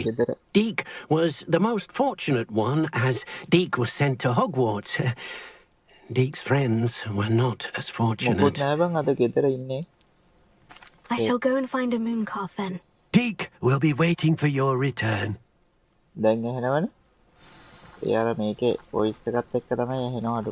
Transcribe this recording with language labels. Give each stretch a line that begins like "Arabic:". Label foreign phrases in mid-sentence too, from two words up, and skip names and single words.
English: Deek was the most fortunate one, as Deek was sent to Hogwarts. Deek's friends were not as fortunate. I shall go and find a moon calf then. Deek will be waiting for your return.
Sinhala: දැන් ඇහෙනවනේ. එයාලා මේකේ voice එකත් එක්ක තමයි ඇහෙනවලු.